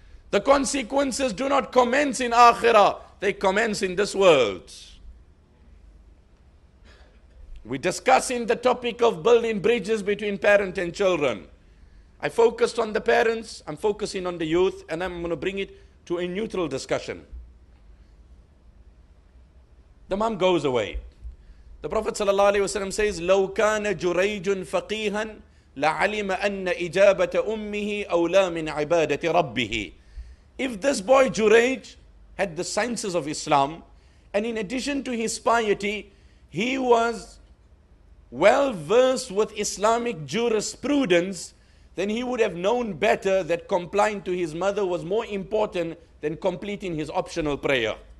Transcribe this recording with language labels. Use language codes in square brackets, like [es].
[en] The consequences do not commence in akhirah, they commence in this world. We're discussing the topic of building bridges between parent and children. I focused on the parents, I'm focusing on the youth, and I'm going to bring it to a neutral discussion. The mom goes away. The Prophet ﷺ says, [ar] لو كان جريج فقيها لعلم أن إجابة أمه أولى من عبادة ربه. [en] If this boy Jurayj had the sciences of Islam, and in addition to his piety, he was well versed with Islamic jurisprudence, then he would have known better that complying to his mother was more important than completing his optional prayer.